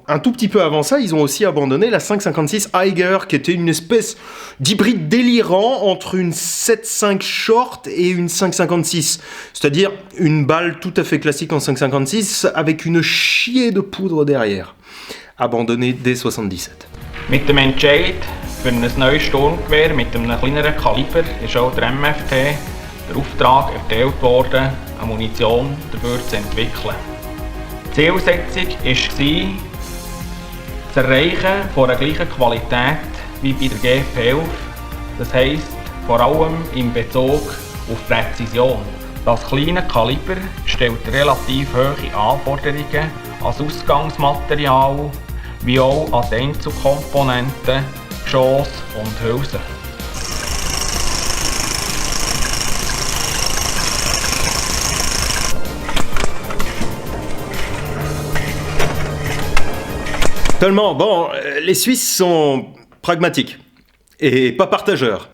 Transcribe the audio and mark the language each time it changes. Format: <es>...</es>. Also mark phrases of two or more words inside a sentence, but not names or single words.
<fr>Un tout petit peu avant ça, ils ont aussi abandonné la 5.56 Eiger, qui était une espèce d'hybride délirant entre une 7.5 short et une 5.56. C'est-à-dire une balle tout à fait classique en 5.56 avec une chier de poudre derrière. Abandonné dès 77.</fr> <de>Mit dem Entscheid für ein neues Sturmgewehr mit einem kleineren Kaliber ist auch der MFT der Auftrag erteilt worden, eine Munition dafür zu entwickeln. Die Zielsetzung war, das Erreichen von der gleichen Qualität wie bei der GP11 Das heisst, vor allem in Bezug auf Präzision. Das kleine Kaliber stellt relativ hohe Anforderungen an das Ausgangsmaterial, wie auch an die Einzelkomponenten, Geschoss und Hülsen.</de> <fr>Seulement, bon, les Suisses sont pragmatiques et pas partageurs.</fr>